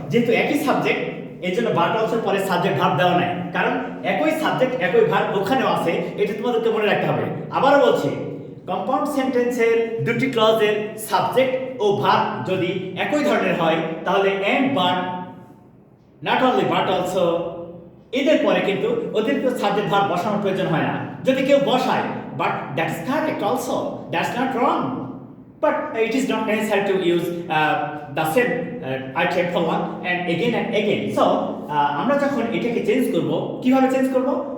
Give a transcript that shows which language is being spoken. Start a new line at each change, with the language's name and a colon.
Bangla: যেহেতু একই সাবজেক্ট, এই জন্য বাট অলসো পরে সাবজেক্ট ভার্ব দেওয়া নাই, কারণ একই সাবজেক্ট একই ভার্ব ওখানেও আছে, এটা তোমাদেরকে মনে রাখতে হবে। আবারও বলছি, কম্পাউন্ড সেন্টেন্সের দুটি ক্লজের সাবজেক্ট ও ভার্ব যদি একই ধরনের হয় তাহলে and but, not only but also, এদের পরে কিন্তু অতিরিক্ত সাবজেক্ট ভার্ব বসানোর প্রয়োজন হয় না। যদি কেউ বসায়,
English: But that's correct also, that's not wrong, but it is not necessary to use the same item for one and again.
Bangla: So আমরা যখন এটাকে চেঞ্জ করব, কিভাবে চেঞ্জ করব?